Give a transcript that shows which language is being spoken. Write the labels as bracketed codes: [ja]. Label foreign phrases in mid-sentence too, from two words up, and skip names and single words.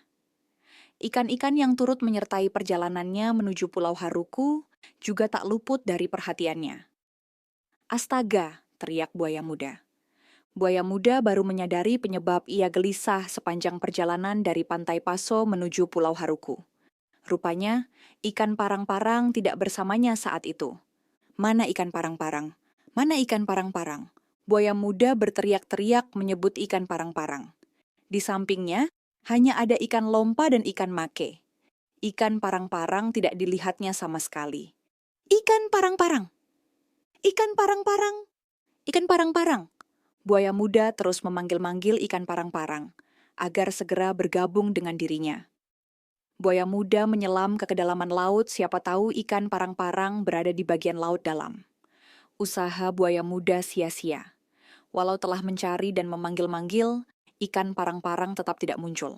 [id] Ikan-ikan yang turut menyertai perjalanannya menuju Pulau Haruku juga tak luput dari perhatiannya. Astaga, teriak buaya muda. Buaya muda baru menyadari penyebab ia gelisah sepanjang perjalanan dari Pantai Paso menuju Pulau Haruku. Rupanya, ikan parang-parang tidak bersamanya saat itu. Mana ikan parang-parang? Mana ikan parang-parang? Buaya muda berteriak-teriak menyebut ikan parang-parang. Di sampingnya, hanya ada ikan lompa dan ikan make. Ikan parang-parang tidak dilihatnya sama sekali. Ikan parang-parang! Ikan parang-parang! Ikan parang-parang! Buaya muda terus memanggil-manggil ikan parang-parang, agar segera bergabung dengan dirinya. Buaya muda menyelam ke kedalaman laut, siapa tahu ikan parang-parang berada di bagian laut dalam. Usaha buaya muda sia-sia. Walau telah mencari dan memanggil-manggil, ikan parang-parang tetap tidak muncul.